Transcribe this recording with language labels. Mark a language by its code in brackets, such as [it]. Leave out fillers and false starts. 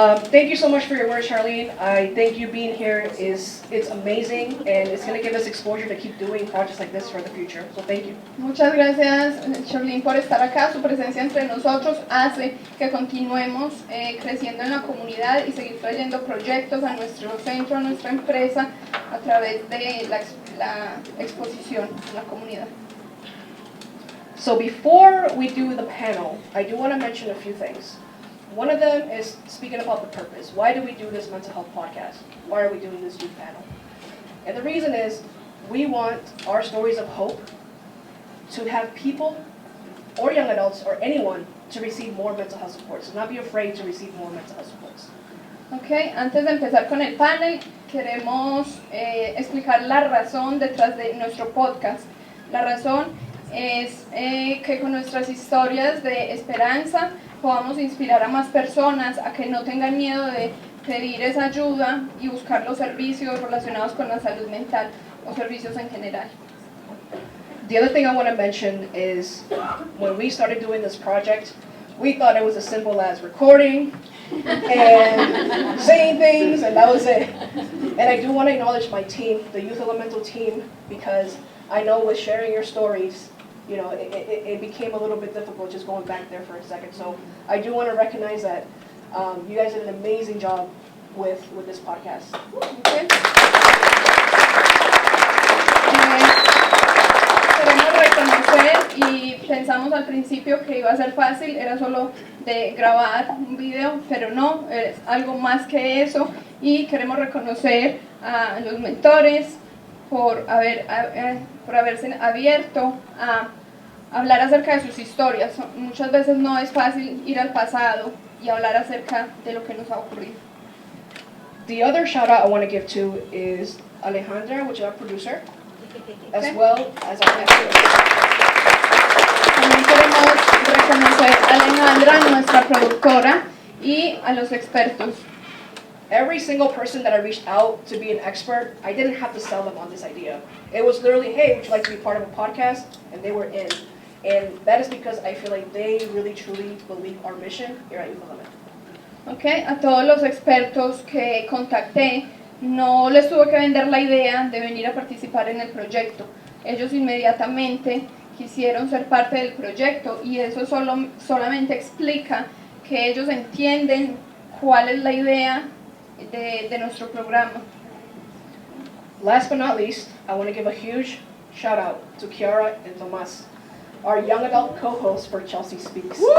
[en] Thank you so much for your words, Charlene. I think you being here it's amazing, and it's going to give us exposure to keep doing projects like this for the future. So thank you. [es] Muchas gracias, Charlene, por estar acá. Su presencia entre nosotros hace que continuemos creciendo en la comunidad y seguir trayendo proyectos a nuestro centro, a nuestra empresa, a través de la exposición en la comunidad. [en] So before we do the panel, I do want to mention a few things. One of them is speaking about the purpose. Why do we do this mental health podcast? Why are we doing this youth panel? And the reason is we want our stories of hope to have people or young adults or anyone to receive more mental health support. So not be afraid to receive more mental health supports. [es] Okay, antes de empezar con el panel, queremos explicar la razón detrás de nuestro podcast. La razón es que con nuestras historias de esperanza podamos inspirar a más personas a que no tengan miedo de pedir esa ayuda y buscar los servicios relacionados con la salud mental o servicios en general. [en] The other thing I want to mention is when we started doing this project, we thought it was as simple as recording and saying things, and that was it. And I do want to acknowledge my team, the Youth Elemental team, because I know with sharing your stories, you know, it became a little bit difficult just going back there for a second. So I do want to recognize that you guys did an amazing job with this podcast. Okay. [es] Queremos reconocer y pensamos al principio que iba a ser fácil, era solo de grabar un video, pero no, es algo más que eso y queremos reconocer a los mentores por haberse abierto a hablar acerca de sus historias. Muchas veces no es fácil ir al pasado y hablar acerca de lo que nos ha ocurrido. [en] The other shout out I want to give to is Alejandra, which is our producer, as Okay. well as our expert. [es] También queremos reconocer a Alejandra, nuestra productora, y a los expertos. [en] Every single person that I reached out to be an expert, I didn't have to sell them on this idea. It was literally, hey, would you like to be part of a podcast? And they were in. And that is because I feel like they really truly believe our mission here at Youth Elemento. Okay. [es] A todos los expertos que contacté, no les tuve que vender la idea de venir a participar en el proyecto. Ellos inmediatamente quisieron ser parte del proyecto y eso solamente explica que ellos entienden cuál es la idea de nuestro programa. [en] Last but not least, I want to give a huge shout out to Kiara and Tomas, our young adult co-hosts for Chelsea Speaks.